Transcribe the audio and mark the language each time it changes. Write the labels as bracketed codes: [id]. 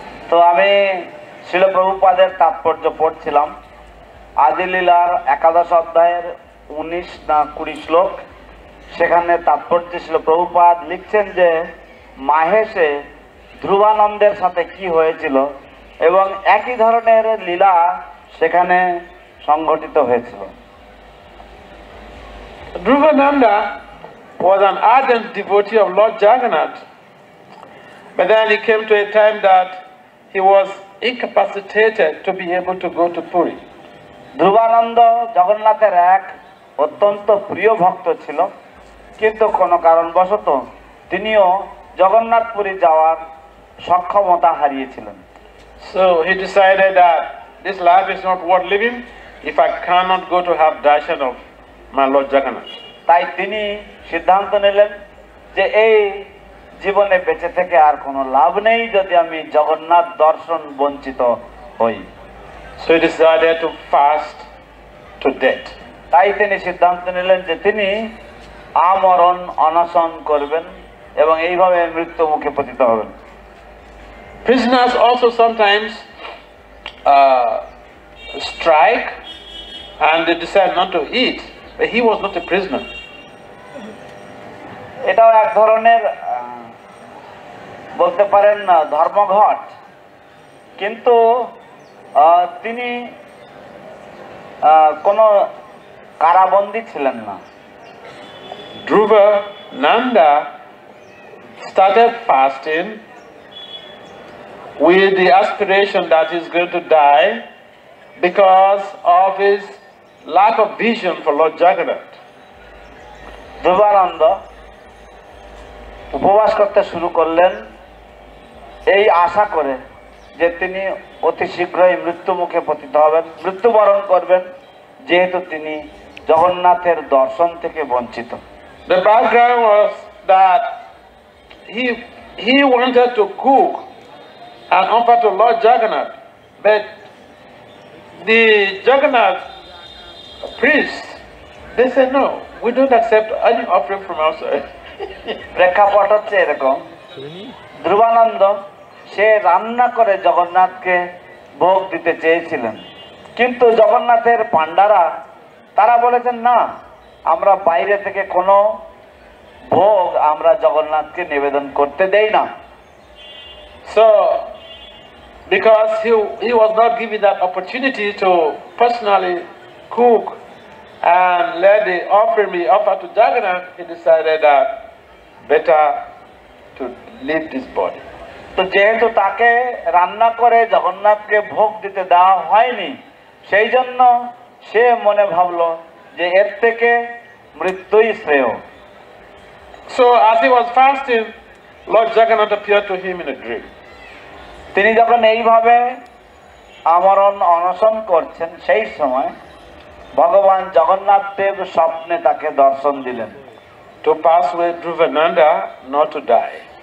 [bn] তো আমি শিল প্রভুপাদের তাৎপর্য পড়ছিলাম আদিলীলার 11 অধ্যায়ের 19 না 20 শ্লোক। সেখানে তাৎপর্য শিল প্রভুপাদ লিখছেন যে মাহেশে ধ্রুবানন্দের সাথে কি হয়েছিল এবং একই ধরনের লীলা সেখানে সংঘটিত হয়েছিল। [en] Dhruvananda was an ardent devotee of Lord Jagannath, but then he came to a time that he was incapacitated to be able to go to Puri. [bn] Dhruvananda জগন্নাথের এক অত্যন্ত প্রিয় ভক্ত ছিল, কিন্তু কোনো কারণবশত তিনিও জগন্নাথপুরী যাওয়ার সক্ষমতা হারিয়েছিলেন। [en] So he decided that this life is not worth living if I cannot go to have darshan of my Lord Jagannath. [bn] তাই তিনি সিদ্ধান্ত নিলেন যে এই জীবনে বেঁচে থেকে আর কোনো লাভ নেই যদি আমি জগন্নাথ দর্শন বঞ্চিত হই। [en] So he decided to fast to death. [bn] তাই তিনি সিদ্ধান্ত নিলেন যে তিনি আমরণ অনশন করবেন এবং এইভাবে মৃত্যু মুখে পতিত হবেন। [en] Prisoners also sometimes strike and they decide not to eat, but he was not a prisoner. [bn] এটাও এক ধরনের বলতে পারেন ধর্মঘট, কিন্তু তিনি কোনো কারাবন্দী ছিলেন না। [en] Dhruva Nanda started fasting with the aspiration that he's going to die because of his lack of vision for Lord Jagannath. [bn] Dhruvananda উপবাস করতে শুরু করলেন এই আশা করে যে তিনি অতি শীঘ্রই মৃত্যু মুখে পতিত হবেন, মৃত্যুবরণ করবেন, যেহেতু তিনি জগন্নাথের দর্শন থেকে বঞ্চিত। [en] The background was that he wanted to cook and offer to Lord Jagannath, but the Jagannath priests, they said no, we don't accept any offering from outside. [bn] প্রেক্ষাপট হচ্ছে এরকম, ধ্রুবানন্দ সে রান্না করে জগন্নাথকে ভোগ দিতে চেয়েছিলেন, কিন্তু জগন্নাথের পাণ্ডারা তারা বলেছেন না, আমরা বাইরে থেকে কোনো ভোগ আমরা জগন্নাথকে নিবেদন করতে দেই না। [en] So because he was not given that opportunity to personally cook and let the offering be offered to Jagannath, he decided that better to leave this body. [bn] তো যেহেতু তাকে রান্না করে জগন্নাথকে ভোগ দিতে দেওয়া হয়নি, সেই জন্য সে মনে ভাবলো যে এর থেকে মৃত্যুই শ্রেয়। [en] So as he was fasting, Lord Jagannath appeared to him in a dream. [bn] তিনি যখন এইভাবে আমরণ অনশন করছেন, সেই সময় ভগবান জগন্নাথ দেব স্বপ্নে তাকে দর্শন দিলেন। [en] To pass with Dhruvananda, not to die.